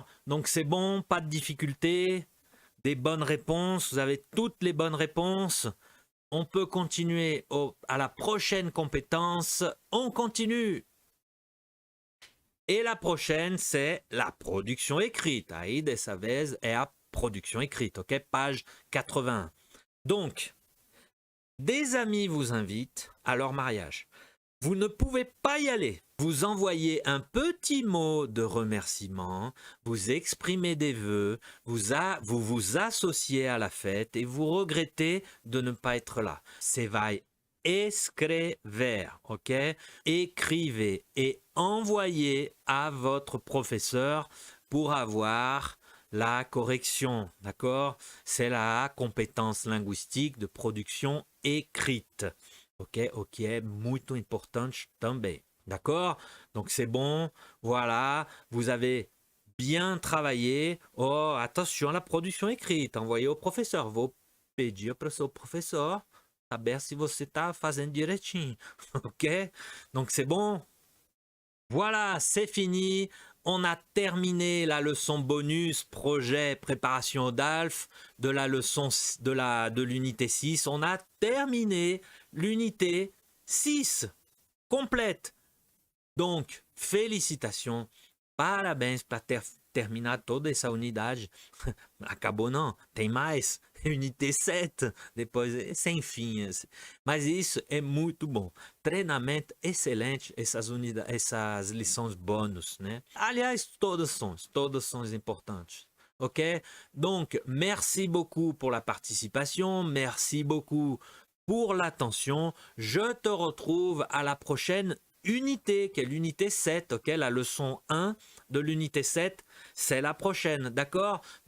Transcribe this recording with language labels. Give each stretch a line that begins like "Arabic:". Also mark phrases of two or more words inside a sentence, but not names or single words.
French: Donc c'est bon, pas de difficulté, des bonnes réponses, vous avez toutes les bonnes réponses. On peut continuer à la prochaine compétence. On continue. Et la prochaine, c'est la production écrite.
Portuguese: Aí dessa vez é
French: a production écrite,
Portuguese: ok? Page 81.
French: Donc, des amis vous invitent à leur mariage. Vous ne pouvez pas y aller. Vous envoyez un petit mot de remerciement, vous exprimez des vœux, vous vous associez à la fête et vous regrettez de ne pas être là.
Portuguese: C'est vai escrever, ok?
French: Écrivez et envoyez à votre professeur pour avoir la correction, d'accord? C'est la compétence linguistique de production écrite.
Portuguese: Ok, muito importante também.
French: D'accord? Donc c'est bon, voilà, vous avez bien travaillé. Oh, attention à la production écrite, envoyez au professeur.
Portuguese: Vou pedir para o seu professor saber se você está fazendo direitinho.
French: Ok? Donc c'est bon. Voilà, c'est fini. On a terminé la leçon bonus, projet, préparation au DALF de la leçon de l'unité 6. On a terminé l'unité 6 complète. Donc, félicitations,
Portuguese: parabéns para terminar toda essa unidade. Acabou não, tem mais. unité 7, depois sem fim. Mas isso é muito bom. Treinamento excelente, essas lições bônus, né? Aliás, todas são importantes. Ok?
French: Donc, merci beaucoup pour la participation, merci beaucoup pour l'attention. Je te retrouve à la prochaine unité, qui est l'unité 7, ok? La leçon 1 de l'unité 7, c'est la prochaine, d'accord?